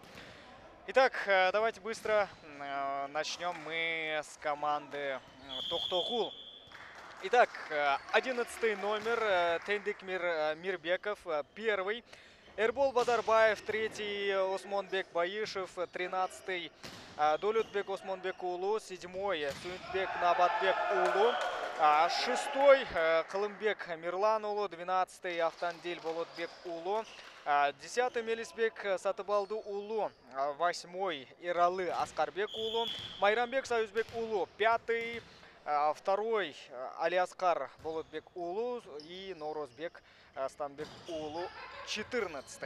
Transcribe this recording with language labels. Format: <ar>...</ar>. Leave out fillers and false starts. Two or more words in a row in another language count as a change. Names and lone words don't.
<ru>Итак, давайте быстро начнем мы с команды Токтогул. Итак, 11 номер Тендикмир Мирбеков, первый. Эрбол Бадарбаев, третий. Осмонбек Баишев, 13-й. Долютбек Осмонбек Улу, 7-й. Суинтбек Набатбек Улу. 6-й Калымбек Мирлан Улу, 12-й Автандиль Болотбек Улу, 10-й Мелисбек Сатыбалду Улу, 8-й Иралы Аскарбек Улу, Майрамбек Союзбек Улу, 5-й, 2-й Алиаскар Болотбек Улу и Норозбек Станбек Улу, 14-й.</ru>